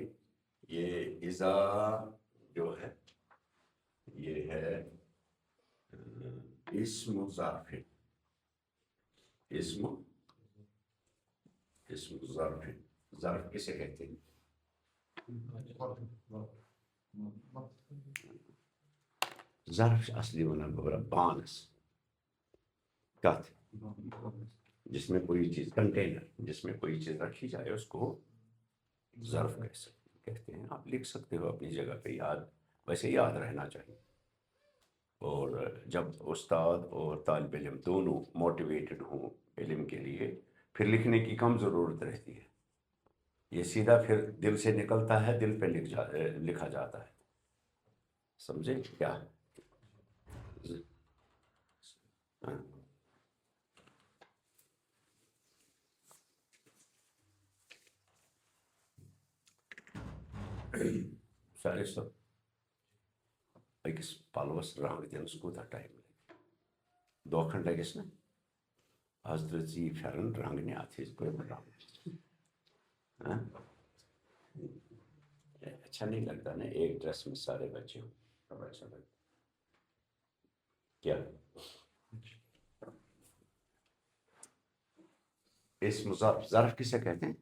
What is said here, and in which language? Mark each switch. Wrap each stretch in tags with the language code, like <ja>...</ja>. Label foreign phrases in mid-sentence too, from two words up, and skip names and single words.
<ur>یہ اذا جو ہے یہ ہے اسم ظرف. اسم ظرف. ظرف کسے کہتے ہیں؟ ظرف اصلی</ur> <ks>ونان گوبرا بانس کت</ks> <ur>جس میں کوئی چیز، کنٹینر جس میں کوئی چیز رکھی جائے اس کو ظرف کہتے ہیں. آپ لکھ سکتے ہو اپنی جگہ پہ، یاد ویسے یاد رہنا چاہیے. اور جب استاد اور طالب علم دونوں موٹیویٹڈ ہوں علم کے لیے، پھر لکھنے کی کم ضرورت رہتی ہے. یہ سیدھا پھر دل سے نکلتا ہے، دل پہ لکھا جاتا ہے. سمجھے کیا؟</ur> <ks>سارے سب أکِس پلوس رنگ دِنس کوٗتاہ ٹایم لگہِ؟ 2 گھنٹہ گژھِ نا؟ آز ترٛٲے ژٕ یہِ پھٮ۪رن رنٛگنہِ، اَتھ ٲسۍ گۄڈٕ رنٛگ.</ks> <ur>اچھا نہیں لگتا نا ایک ڈریس میں سارے بچے ہوں. اب اچھا لگتا کیا؟ اسم ظرف. ظرف کسے کہتے ہیں؟</ur>